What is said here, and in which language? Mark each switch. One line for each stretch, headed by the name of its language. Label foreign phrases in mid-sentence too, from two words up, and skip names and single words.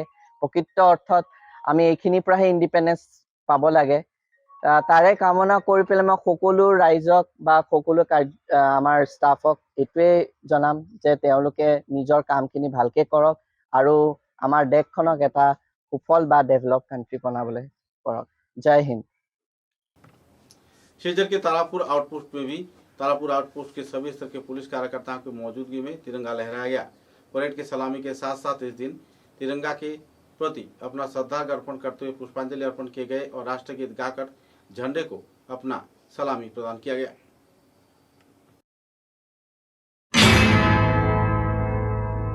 Assamese: প্ৰকৃত অৰ্থত আমি এইখিনিৰ পৰাহে ইণ্ডিপেণ্ডেন্স পাব লাগে। তাৰে কামনা কৰি পেলাই মই সকলো ৰাইজক বা সকলো আমাৰ ষ্টাফক এইটোৱে জনাম যে তেওঁলোকে নিজৰ কামখিনি ভালকে কৰক আৰু আমাৰ দেশখনক এটা সুফল বা
English: develop country
Assamese: বনাবলৈ কৰক।
Hindi: जय हिंद। शेजर के तारापुर आउटपोस्ट में भी तारापुर आउटपोस्ट के सभी स्तर के पुलिस कार्यकर्ताओं की मौजूदगी में तिरंगा लहराया गया। परेड के सलामी के साथ साथ इस दिन तिरंगा के प्रति अपना श्रद्धार्घ्य अर्पण करते हुए पुष्पांजलि अर्पण किए गए और राष्ट्रगीत गाकर झंडे को अपना सलामी प्रदान किया गया।